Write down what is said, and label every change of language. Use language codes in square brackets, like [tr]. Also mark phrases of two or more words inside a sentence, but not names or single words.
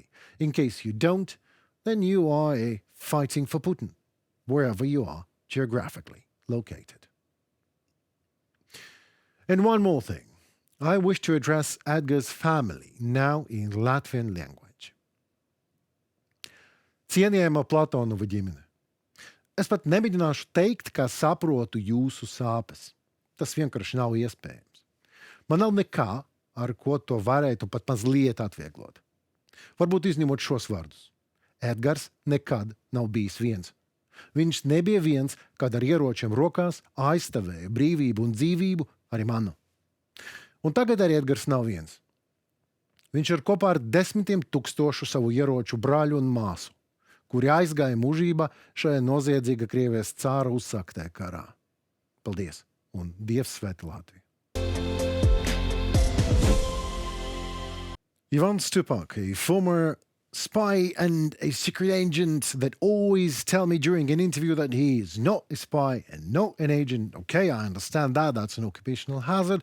[en] In case you don't, then you are fighting for Putin, wherever you are geographically located. And one more thing. I wish to address Edgar's family now in Latvian language. [lv] Cienījamā Platonova ģimene, es pat nemēģināšu teikt, ka saprotu jūsu sāpes. Tas vienkārši nav iespējams. Man nav nekā, ar ko to varētu pat mazliet atvieglot. Varbūt izņemot šos vārdus. Edgars nekad nav bijis viens. Viņš nebija viens, kad ar ieročiem rokās aizstāvēja brīvību un dzīvību, arī manu. Un tagad arī Edgars nav viens. Viņš ir kopā ar 10,000 savu ieroču brāļu un māsu, kuri aizgāja mūžībā šajā noziedzīga Krievijas cāra uzsāktē karā. Paldies, un Dievs svētī Latviju! [en] Ivan Stupak, a former spy and a secret agent that always tell me during an interview that he is not a spy and not an agent. Okay, I understand that. That's an occupational hazard.